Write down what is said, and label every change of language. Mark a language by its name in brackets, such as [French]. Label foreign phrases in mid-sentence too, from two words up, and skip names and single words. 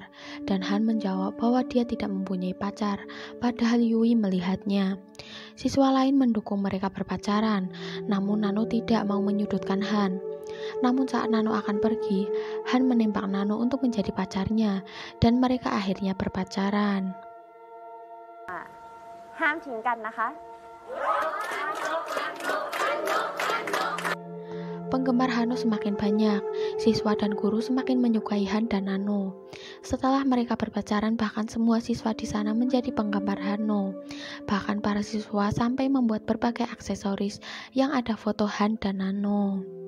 [Indonesian] Dan Han menjawab bahwa dia tidak mempunyai pacar, padahal Yui melihatnya. Siswa lain mendukung mereka berpacaran, namun Nano tidak mau menyudutkan Han. Namun saat Nano akan pergi, Han menembak Nano untuk menjadi pacarnya, dan mereka akhirnya berpacaran. [Thai] ห้ามทิ้งกันนะคะ [Indonesian] Penggemar Hano semakin banyak, siswa dan guru semakin menyukai Han dan Nano. Setelah mereka berpacaran, bahkan semua siswa di sana menjadi penggemar Hano. Bahkan para siswa sampai membuat berbagai aksesoris yang ada foto Han dan Nano.